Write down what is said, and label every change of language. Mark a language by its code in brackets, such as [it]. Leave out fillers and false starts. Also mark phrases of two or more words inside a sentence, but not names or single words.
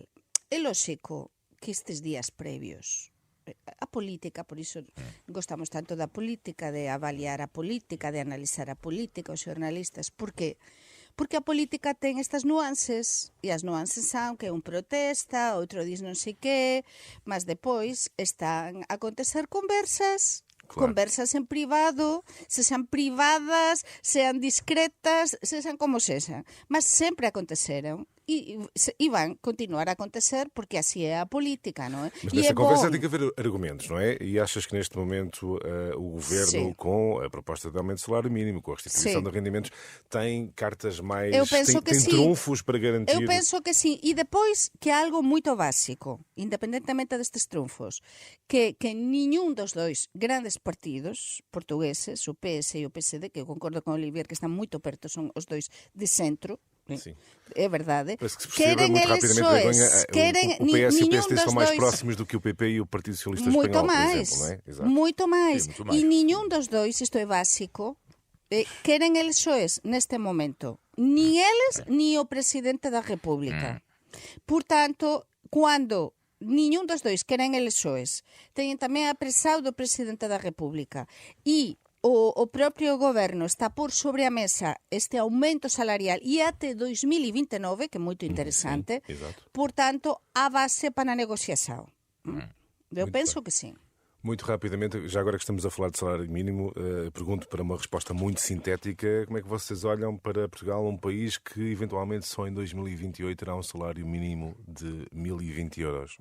[gl] É lógico que estes días previos a política, por iso gostamos tanto da política, de avaliar a política, de analizar a política, os xornalistas, porque a política ten estas nuances, e as nuances son que un protesta, outro diz non sei que, mas depois están a acontecer conversas. Claro. Conversas en privado, sexan privadas, sean discretas, sexan como sexan, mas sempre aconteceron e van continuar a acontecer porque así é a política, non é? [pt] Mas nessa conversa tem que haver argumentos, não é? E achas que neste momento o Governo, com a proposta de aumento do salário mínimo, com a restituição de rendimentos, tem cartas mais... tem trunfos para garantir... [gl] Eu penso que sim. E depois que é algo moito básico, independentemente destes trunfos, que ningún dos dois grandes partidos portugueses, o PS e o PSD, que eu concordo con Olivier que están moito perto, son os dois de centro, [pt] sim. É verdade. Parece que se percebe muito rapidamente, o PS e o PSD são mais próximos do que o PP e o Partido Socialista Espanhol, por exemplo, não é? Exato. Muito mais. [gl] E nenhum dos dois, isto é básico, queren eleições neste momento. Ni eles, ni o Presidente da República. Portanto, quando nenhum dos dois queren eleições, teñen tamén apresado do Presidente da República e o propio goberno está por sobre a mesa este aumento salarial e até 2029, que é moito interesante, portanto, [pt] a base para a negociação. Eu penso que sim. Muito rapidamente, já agora que estamos a falar de salário mínimo, pergunto para uma resposta muito sintética, como é que vocês olham para Portugal, um país que eventualmente só em 2028 terá um salário mínimo de 1.020 euros?